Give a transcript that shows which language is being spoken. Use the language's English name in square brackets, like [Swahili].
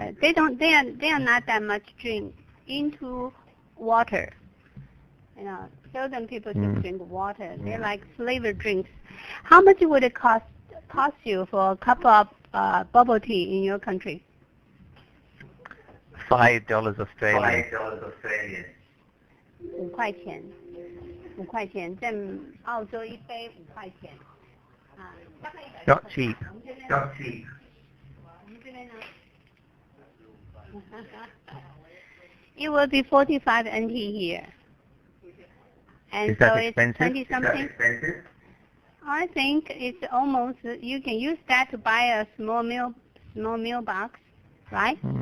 [English] They are not that much drink into water. You know, seldom people just drink water. They like flavored drinks. How much would it cost you for a cup of bubble tea in your country? $5 Australian. [Chinese] 5块钱，5块钱，在澳洲一杯5块钱，啊，大概 [English] Not cheap. [Chinese] 我们这边呢？ [English] It will be 45 NT here. And Is that so it's expensive? 20 something. I think it's almost, you can use that to buy a small meal box, right?